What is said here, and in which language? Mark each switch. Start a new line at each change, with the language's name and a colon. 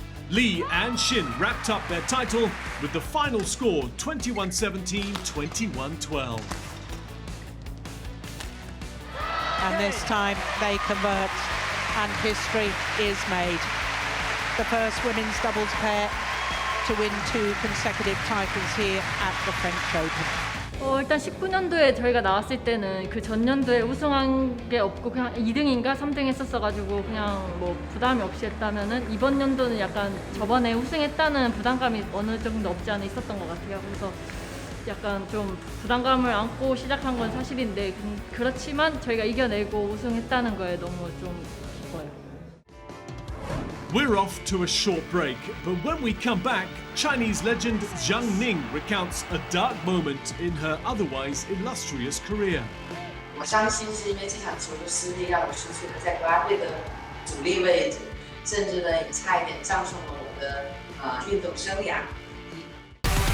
English: Lee and Shin wrapped up their title with the final score 21-17, 21-12. And this time they convert and history is made. The first women's doubles pair to win 2 consecutive titles here at the French Open.
Korean: 일단 19년도에 저희가 나왔을 때는 그 전년도에 우승한 게 없고 그냥 2등인가 3등 했었어가지고 그냥 뭐 부담이 없이 했다면은 이번 연도는 약간 저번에 우승했다는 부담감이 어느 정도 없지 않아 있었던 것 같아요. 그래서 약간 좀 부담감을 안고 시작한 건 사실인데 그렇지만 저희가 이겨내고 우승했다는 거에 너무 좀 기뻐요.
English: We're off to a short break, but when we come back, Chinese legend Zhang Ning recounts a dark moment in her otherwise illustrious career.
Chinese: 我相信是因为这场球的失利，让我失去了在国家队的主力位置，甚至呢也差一点葬送了我的运动生涯。